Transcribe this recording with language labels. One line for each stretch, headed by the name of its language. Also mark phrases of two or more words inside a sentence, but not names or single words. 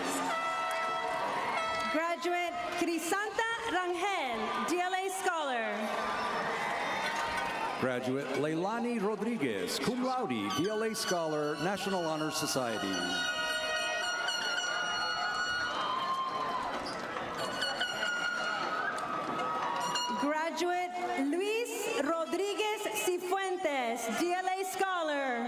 English: Graduate Crisanta Rangel, DLA Scholar. Graduate Leilani Rodriguez,
Latin: cum laude,
English: DLA Scholar, National Honor Society. Graduate Luis Rodriguez Cifuentes, DLA Scholar.